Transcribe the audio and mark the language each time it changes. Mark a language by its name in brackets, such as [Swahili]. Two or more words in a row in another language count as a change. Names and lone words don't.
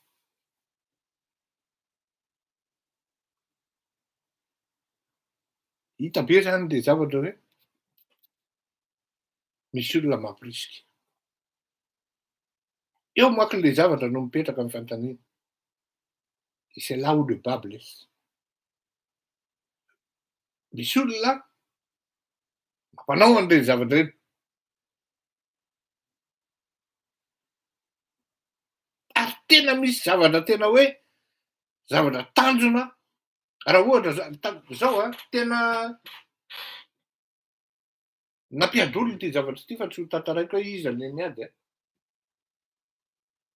[Malagasy] Hita be zany le zavatra hoe misy olona mampirisika. Eo manko le zavatra no mipetraka amin'ny fanontaniana. [French] C'est là où le bas blesse. [Malagasy] Misy olona mampanao an'ireny zavatra ireny. Ary tena misy zavatra tena hoe zavatra tanjona. Raha ohatra zao tena nampiady olona ity zavatra ity fa tsy ho tantaraiko hoe iza ny niady.